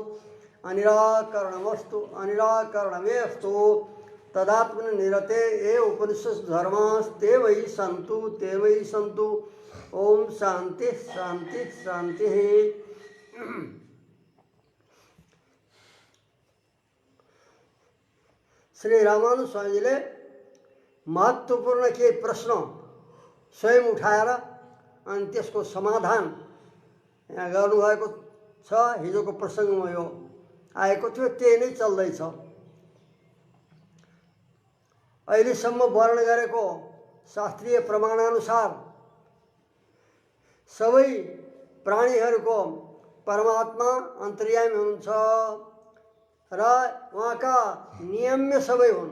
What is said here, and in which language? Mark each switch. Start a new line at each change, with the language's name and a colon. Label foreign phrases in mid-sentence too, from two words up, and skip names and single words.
Sanskrit: अनिराकरणमस्तु अनिराकरणमेस्तु तदात्मनिरते ये उपनिषत् धर्मास्ते वै सन्तु। ओम शांति शांति शांति।
Nepali: श्री रामानु स्वामीजीले महत्त्वपूर्ण के प्रश्न स्वयं उठाएर अनि त्यसको समाधान यहाँ गर्नुभएको छ। हिजोको प्रसङ्गमा यो आएको थियो, त्यही नै चल्दैछ। अहिलेसम्म वर्णन गरेको शास्त्रीय प्रमाणानुसार सबै प्राणीहरूको परमात्मा अन्तर्यामी हुनुहुन्छ र उहाँका नियम्य सबै हुन्।